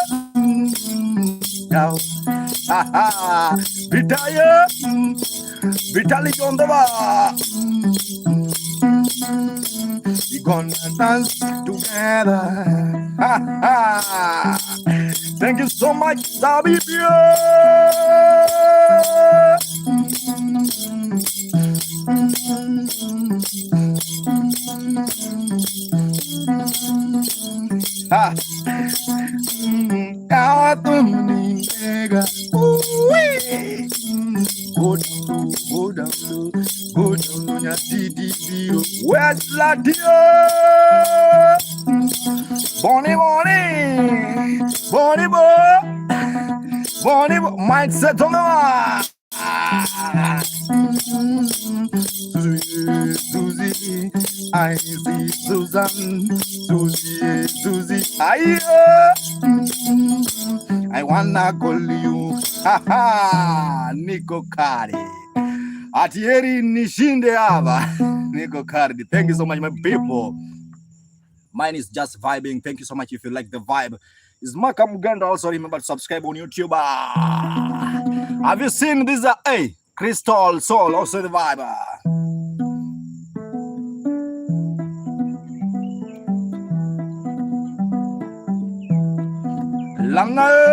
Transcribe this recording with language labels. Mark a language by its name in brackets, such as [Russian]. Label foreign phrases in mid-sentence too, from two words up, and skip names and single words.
[English] Yaw. Ha ha. Vitali on the bar. We gonna dance together. Ha ha. Thank you so much, Sabibia. Ha. Kawatumninga. Go down low, Nyatiti. Where's Latia? Bonnie. Bonibo, mindset on the Susie, I see Susan, Susie, I wanna call you, [Swahili] Nico Cardi. Atieri nishinde hapa. [English] Nico Cardi. Thank you so much, my people. Mine is just vibing. Thank you so much if you like the vibe. It's Makamugenda. Also remember to subscribe on YouTube. Have you seen this? Hey, Crystal Soul. Also the vibe. Langa.